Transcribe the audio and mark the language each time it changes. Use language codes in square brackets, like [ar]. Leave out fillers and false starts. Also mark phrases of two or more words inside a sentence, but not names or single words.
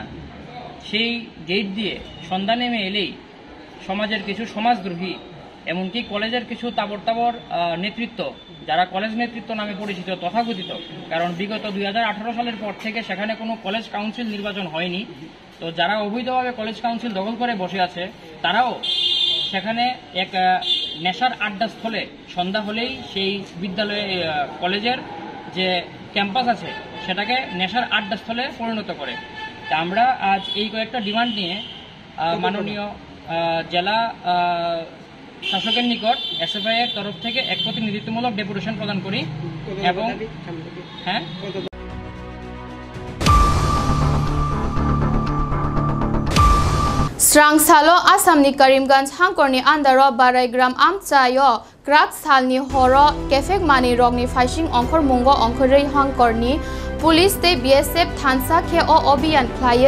[bn] সেই গেট দিয়ে সন্ধ্যা নেমে এলেই সমাজের কিছু সমাজদ্রোহী এমনকি কলেজের কিছু তাবর নেতৃত্ব, যারা কলেজ নেতৃত্ব নামে পরিচিত তথাকথিত, কারণ বিগত 2018 সালের পর থেকে সেখানে কোনো [en] college council [bn] নির্বাচন হয়নি, তো যারা অবৈধভাবে [en] college council [bn] দখল করে বসে আছে তারাও সেখানে এক নেশার আড্ডাস্থলে সন্ধ্যা হলেই সেই বিদ্যালয়ে কলেজের যে ক্যাম্পাস আছে সেটাকে নেশার আড্ডাস্থলে পরিণত করে। তা আমরা আজ এই কয়েকটা ডিমান্ড নিয়ে মাননীয় জেলা শাসকের নিকট এসএফআই এর তরফ থেকে এক প্রতিনিধিত্বমূলক ডেপুটেশন প্রদান করি এবং [trp] Srangsalo Asamni Karimganj Hangkorni Andaro Baraigram Amchayo Krak Salni Horo Kefek Mani Rogni Fishing Onkor Mungo Onkorei Hangkorni Police Te BSF Thansa Kho Obiyan Khlaiei